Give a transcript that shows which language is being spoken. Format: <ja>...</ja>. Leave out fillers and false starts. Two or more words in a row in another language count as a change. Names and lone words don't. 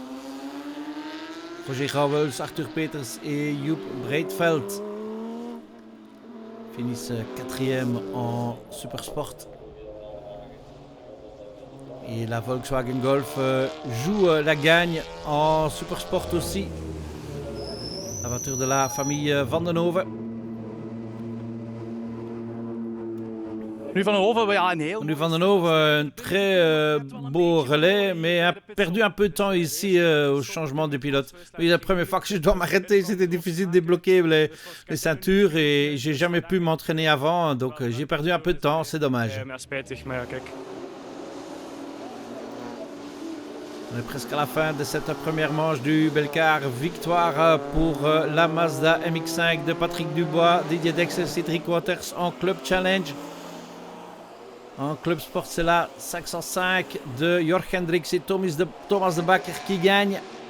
<fr>Roger Rauwels, Arthur Peters et Joep Breedveld finissent 4e en Supersport. Et la Volkswagen Golf joue la gagne en Supersport aussi. La voiture de la famille Van den Hove.</fr> <nl>Nu Van den Hove, ja, een heel... Nu Van den Hove,</nl> <fr>un très beau relais, mais a perdu un peu de temps ici au changement de pilote. Oui, la première fois que je dois m'arrêter, c'était difficile de débloquer les ceintures et j'ai jamais pu m'entraîner avant, donc j'ai perdu un peu de temps, c'est dommage.</fr> <nl>Ja, spijtig, maar ja, kijk.</nl> <fr>On est presque à la fin de cette première manche du Belcar. Victoire pour la Mazda MX-5 de Patrick Dubois, Didier Dex et Cédric Waters en Club Challenge. En Club Sport, c'est la 505 de Jorg Hendricks et Thomas de Backer qui gagne.</fr>